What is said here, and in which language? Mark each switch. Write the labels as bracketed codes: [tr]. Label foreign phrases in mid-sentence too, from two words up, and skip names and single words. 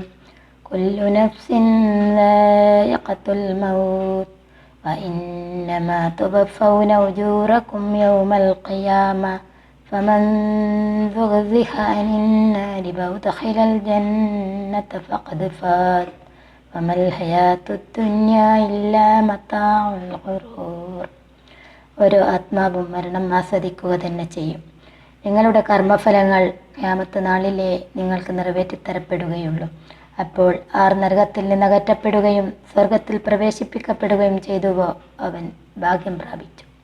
[ar] كل نفس ذائقة الموت وإنما توفون أجوركم يوم القيامة فمن زحزح عن النار وأدخل الجنة فقد فاز وما الحياة الدنيا إلا متاع الغرور. [ml] ഓരോ ആത്മാവും മരണം ആസ്വദിക്കുക തന്നെ ചെയ്യും. നിങ്ങളുടെ കർമ്മഫലങ്ങൾ ഖിയാമത്ത് നാളിലെ നിങ്ങൾക്ക് നിറവേറ്റിത്തരപ്പെടുകയുള്ളൂ. അപ്പോൾ ആർ നരകത്തിൽ നിന്ന് അകറ്റപ്പെടുകയും സ്വർഗത്തിൽ പ്രവേശിപ്പിക്കപ്പെടുകയും ചെയ്തുവോ അവൻ ഭാഗ്യം പ്രാപിച്ചു.